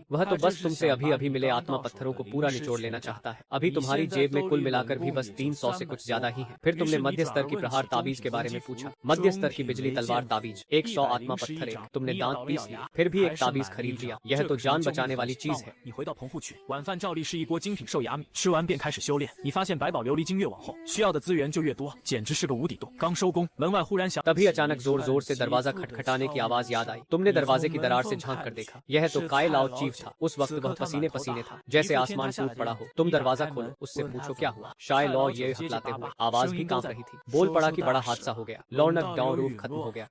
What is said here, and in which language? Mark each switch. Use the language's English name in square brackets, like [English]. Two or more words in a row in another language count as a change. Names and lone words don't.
[Hindi] वह तो बस तुमसे अभी अभी मिले आत्मा पत्थरों को पूरा निचोड़ लेना चाहता है। अभी तुम्हारी जेब में कुल मिलाकर भी बस 300 से कुछ ज्यादा ही है। फिर तुमने मध्य स्तर की प्रहार ताबीज के बारे में पूछा। मध्य स्तर की बिजली तलवार ताबीज 100 आत्मा पत्थर एक। तुमने दांत पीस लिया, फिर भी एक ताबीज खरीद लिया। यह तो जान बचाने वाली चीज है। [Chinese] 你回到棚户去，晚饭照例是一锅精品兽牙米，吃完便开始修炼。你发现百宝琉璃晶越往后，需要的资源就越多，简直是个无底洞。刚收工，门外忽然响， [Hindi] तभी अचानक जोर जोर से दरवाजा खटखटाने की आवाज याद आई। तुमने दरवाजे की दरार से झांक कर देखा। यह तो काय लाओ चीफ था। उस वक्त वह पसीने पसीने था, जैसे आसमान टूट पड़ा हो। तुम दरवाजा खोलो, उससे पूछो क्या हुआ। शाय लॉ ये हकलाते हुए, आवाज भी कांप रही थी। बोल पड़ा कि बड़ा हादसा हो गया, लॉर्नक डाउनरूफ खत्म हो गया।